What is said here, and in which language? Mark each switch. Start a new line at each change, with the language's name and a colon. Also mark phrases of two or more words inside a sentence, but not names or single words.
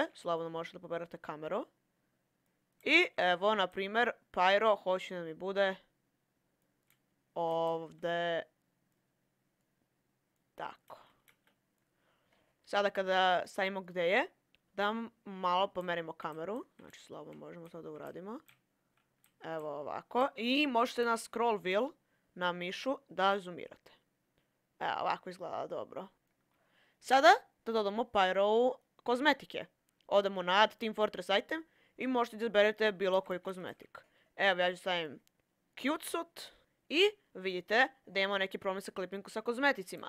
Serbian: Slobodno možete da pomerate kameru. I evo, na primjer, Pyro hoće da mi bude ovdje. Tako. Sada kada stavimo gdje je, da malo pomerimo kameru. Znači, slobodno možemo to da uradimo. Evo ovako. I možete na
English: scroll wheel,
Serbian: na mišu, da zoomirate. Evo, ovako izgleda dobro. Sada da dodamo Pyro kozmetike. Odemo na Add Team Fortress Item. I možete da izberete bilo koji kozmetik. Evo, ja ću stavim Cute Suit. I vidite da imamo neki problem sa klipinku sa kozmeticima.